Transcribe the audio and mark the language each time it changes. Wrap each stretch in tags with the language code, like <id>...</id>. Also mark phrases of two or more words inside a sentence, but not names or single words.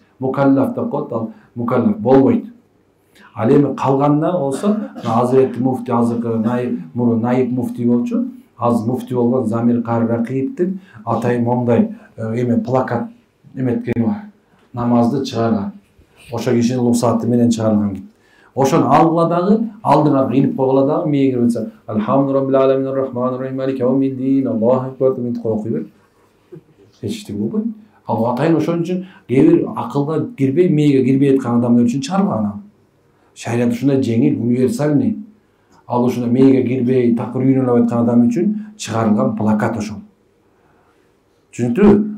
<ky>Мукаллаф деп коет, ал мукаллаф болбойт. Ал эми калганына болсо, Азирети муфти азыркы наиб муфти болчу, аз муфти болгон Замир Ракиевдин атайын момдай эме плакат эметкени бар. Намазды чыгарган. Ошо кишинин уруксаты менен чыгарылган. Ошону алгыла дагы, алдыңа инип койгула дагы, мээге кирип атса,</ky> <ar>الحمد لله العالمين الرحمن الرحيم مالك يوم الدين، الله أكبر</ar> <ky>деп окуй бер. Эчтеке болбойт. Ал атайын ошон үчүн кээ бир акылга кирбей, мээге кирбей аткан адамдар үчүн чыгарылган. Шариат ушундай жеңил, универсальный. Ал ушундай мээге кирбей, такыр үйрөнүп аткан адам үчүн чыгарылган плакат ошол. Түшүнүктүбү?</ky>